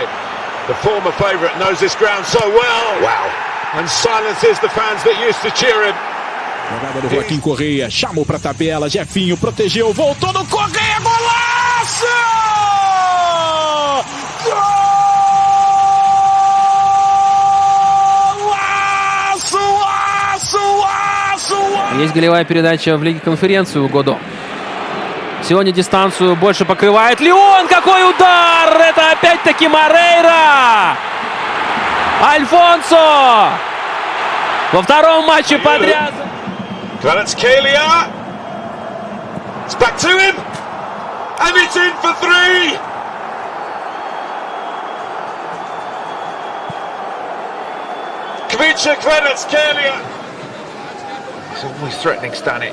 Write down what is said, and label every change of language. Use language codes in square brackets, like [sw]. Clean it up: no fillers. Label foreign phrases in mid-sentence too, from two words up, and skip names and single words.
[en] The former favourite knows this ground so well. Wow. And silences the fans that used to cheer him. [pt] Jogada do Joaquim Correia, chamou pra tabela, Jefinho protegeu, voltou no Correia, golaço! [ru] Есть голевая передача в Лиге Конференции у Годо. Сегодня дистанцию больше покрывает Леон. Какой удар! Это опять-таки Морейра! Альфонсо! Во втором матче подряд. [en] Kvaratskhelia. It's back to him. And it's in for 3. Kvaratskhelia. He's always threatening Stanic.